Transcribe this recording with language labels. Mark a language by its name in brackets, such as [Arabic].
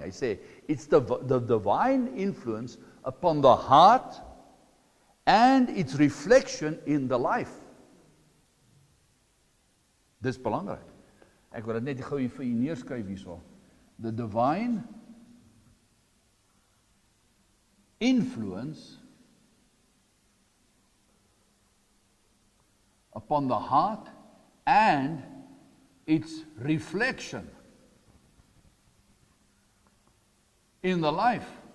[Afrikaans] Hy sê, [English] it's the divine influence upon the heart and its reflection in the life. [Afrikaans] Dis belangrik. Ek wil dit net gou vir u neerskryf hierso. [English] The divine influence upon the heart and its reflection in the life.